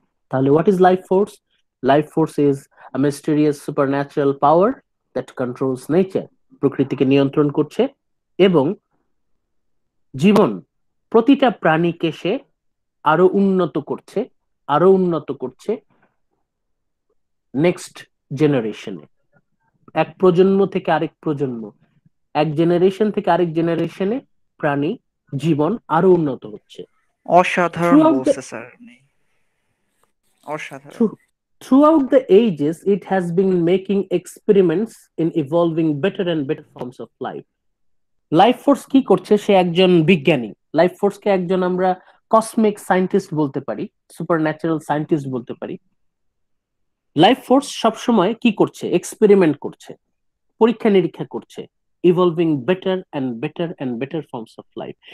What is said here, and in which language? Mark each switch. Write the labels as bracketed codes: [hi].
[en] তাহলে what is life force? Life force is a mysterious supernatural power that controls nature, [bn] প্রকৃতিকে নিয়ন্ত্রণ করছে এবং জীবন, প্রতিটা প্রাণীকে সে আরো উন্নত করছে, আরো উন্নত করছে নেক্সট জেনারেশনে। এক প্রজন্ম থেকে আরেক প্রজন্ম, এক জেনারেশন থেকে আরেক জেনারেশনে প্রাণী জীবন আরো উন্নত হচ্ছে। অসাধারণ বলছে স্যার, অসাধারণ। [en] Throughout the ages, it has been making experiments in evolving better and better forms of life. [bn] Life force কি করছে? সে একজন বিজ্ঞানী। লাইফ ফোর্সকে একজন আমরা কসমিক সায়েন্টিস্ট বলতে পারি, সুপারন্যাচারাল সায়েন্টিস্ট বলতে পারি। লাইফ ফোর্স সবসময় কি করছে? এক্সপেরিমেন্ট করছে, পরীক্ষা নিরীক্ষা করছে, [en] Evolving better and better and better forms of life.